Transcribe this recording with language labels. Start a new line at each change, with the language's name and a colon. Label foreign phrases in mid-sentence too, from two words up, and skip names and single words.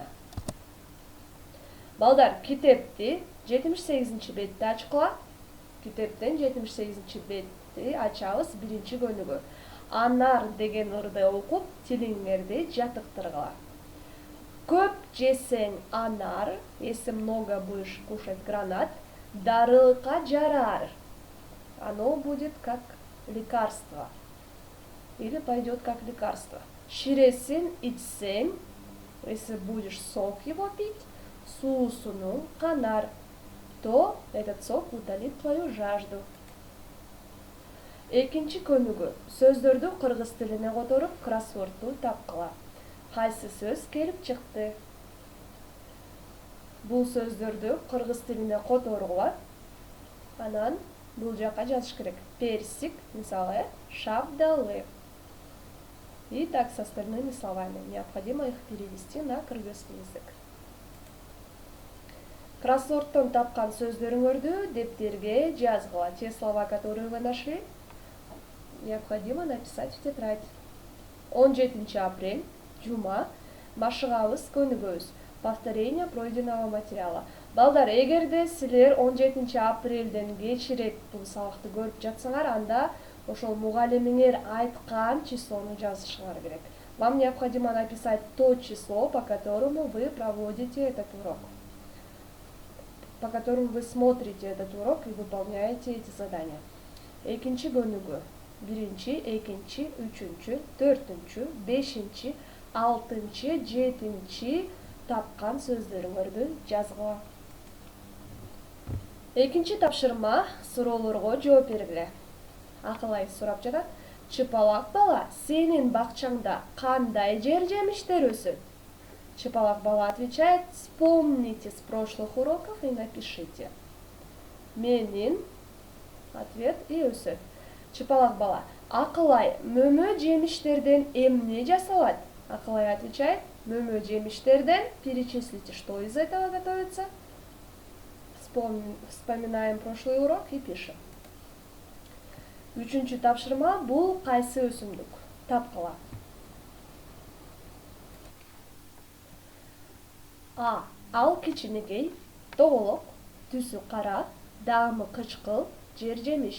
Kyrgyz: Балдар, китепти 78 бетти ачкыла. Китептен 78 бетти ачабыз, биринчи көнүгө. Анар деген ырды окуп, тилиңерди жатыктыргыла. Көп жесең анар,
Russian: если много будешь кушать гранат,
Kyrgyz: дарылыкка жарар.
Russian: Оно будет как лекарство. Или пойдет как лекарство.
Kyrgyz: Ширесин ичсең,
Russian: если будешь сок его пить,
Kyrgyz: суусуну канар,
Russian: то этот сок утолит твою жажду.
Kyrgyz: Экинчи көнүгү сөздөрдү кыргыз тилине которуп кроссвордду тапкыла. Кайсы сөз келип чыкты? Бул сөздөрдү кыргыз тилине которгула. Анан бул жака жазыш керек. Персик, мисалы, шабдалы.
Russian: И так с остальными словами. Необходимо их перевести на кыргызский язык.
Kyrgyz: Кроссвордтон тапкан сөздөрүңөрдү дептерге жазгыла.
Russian: Те слова, которые вы нашли, необходимо написать в тетрадь.
Kyrgyz: 17 апрель, жума, машыгабыз көнүгөбүз.
Russian: Повторение пройденного материала.
Kyrgyz: Балдар, эгерде силер 17 апрелден кечирээк бул сабакты көрүп жатсаңар, анда ошол мугалимиңер айткан числону жазышыңар керек.
Russian: Вам необходимо написать то число, по которому вы проводите этот урок, по которому вы смотрите этот урок и выполняете эти задания.
Kyrgyz: Экинчи көнүгө. 1, 2, 3, 4, 5, 6, 7 тапкан сөздөрүңөрдү жазгыла. Экинчи тапшырма суроолорго жооп бергиле. Акылай сурап жатат. Чыпалак бала, сенин бакчаңда кандай жер жемиштер өсөт?
Russian: Чыпалак бала отвечает: вспомните с прошлых уроков и напишите.
Kyrgyz: Менин ответ и өсөт. Чыпалак бала: Акылай, мөмө жемиштерден эмне жасалат? Акылай отвечает: мөмө жемиштерден.
Russian: Перечислите, что из этого готовится. Вспоминаем прошлый урок и пишем.
Kyrgyz: Үчүнчү тапшырма бул кайсы өсүмдүк? Тапкыла. А. Ал кичинекей, тоголок, түсү кара, даамы кычкыл, жер жемиш.